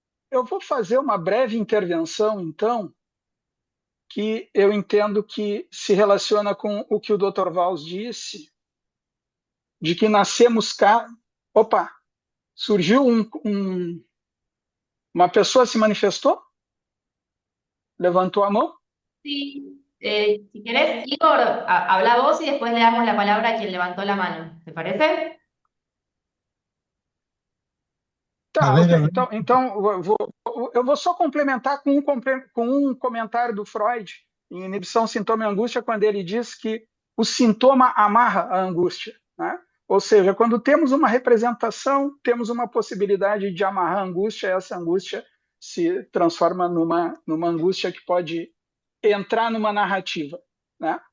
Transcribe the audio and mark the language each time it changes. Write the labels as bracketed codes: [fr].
[pt] Eu vou fazer uma breve intervenção, então, que eu entendo que se relaciona com o que o Dr. Valls disse, de que nascemos cá... Opa! Surgiu uma pessoa se manifestou? Levantou a mão? Sim. [es] Si querés, Igor, habla vos y después le damos la palabra a quien levantó la mano. ¿Te parece? [pt] Tá, então eu vou só complementar com um comentário do Freud, em Inibição, Sintoma e Angústia, quando ele diz que o sintoma amarra a angústia, né? Ou seja, quando temos uma representação, temos uma possibilidade de amarrar a angústia, essa angústia se transforma numa angústia que pode entrar numa narrativa, né?